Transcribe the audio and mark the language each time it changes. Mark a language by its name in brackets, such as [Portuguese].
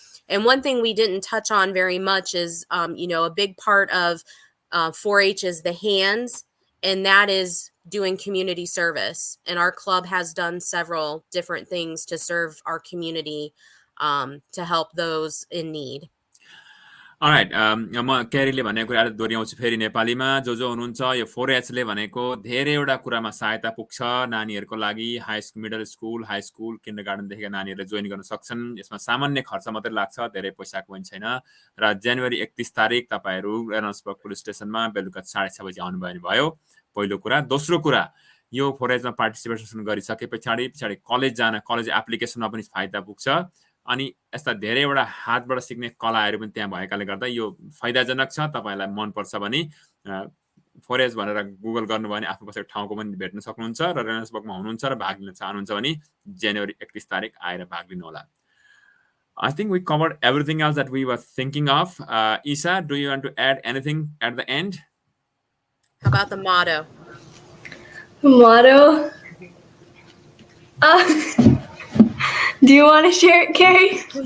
[English] And one thing we didn't touch on very much is, a big part of 4-H is the hands, and that is doing community service. And our club has done several different things to serve our community, to help those in need. [Nepali] All right, म क्यारीले भनेको कुरा दोहोऱ्याउँछु फेरि नेपालीमा। जो हुनुहुन्छ यो 4Hले भनेको धेरैवटा कुरामा सहायता पुग्छ नानीहरूको लागि। High school, middle school, high school, किन्डरगार्टनदेखि नानीहरूले जोइन गर्न सक्छन्। यसमा सामान्य खर्च मात्रै लाग्छ, धेरै पैसाको पनि छैन। र जनवरी 31 तारिक तपाईँहरू एनर्सबर्ग पुलिस स्टेसनमा बेलुका 6:30 बजी आउनुभयो भने भयो, पहिलो कुरा। दोस्रो कुरा, यो 4Hमा पार्टिसिपेसन गरिसके पछाडि कलेज एप्लिकेसनमा पनि फाइदा पुग्छ। अनि यस्ता धेरैवटा हातबाट सिक्ने कलाहरू पनि त्यहाँ भएकाले गर्दा यो फाइदाजनक छ। तपाईँलाई मनपर्छ भने 4H भनेर गुगल गर्नुभयो भने आफ्नो बसेको ठाउँको पनि भेट्न सक्नुहुन्छ। र रेनर्सबर्गमा हुनुहुन्छ र भाग लिन चाहनुहुन्छ भने जनवरी 31 तारिक आएर भाग लिनु होला। [English] I think we covered everything else that we were thinking of. Isa, do you want to add anything at the end? How about the motto? Motto? Do you want to share it, Carrie?